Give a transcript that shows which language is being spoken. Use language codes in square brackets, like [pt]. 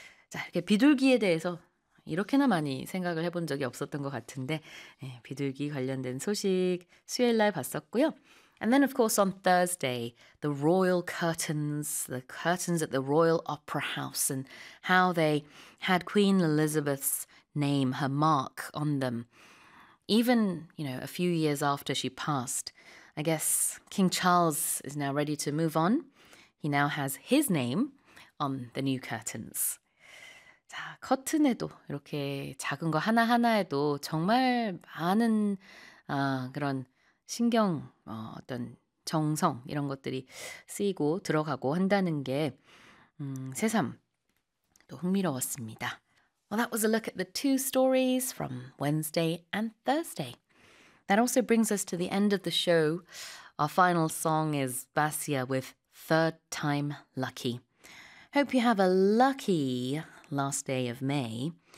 [ko] 자, 이렇게 비둘기에 대해서 이렇게나 많이 생각을 해본 적이 없었던 것 같은데 예, 비둘기 관련된 소식 수요일 날 봤었고요. [en] And then, of course, on Thursday, the royal curtains, the curtains at the Royal Opera House, and how they had Queen Elizabeth's name, her mark, on them. Even, you know, a few years after she passed, I guess King Charles is now ready to move on. He now has his name on the new curtains. [ko] 자, 커튼에도 이렇게 작은 거 하나하나에도 정말 많은 그런 신경, 어떤 정성 이런 것들이 쓰이고 들어가고 한다는 게 새삼 또 흥미로웠습니다. [en] Well, that was a look at the two stories from Wednesday and Thursday. That also brings us to the end of the show. Our final song is Basia with Third Time Lucky. Hope you have a lucky last day of May.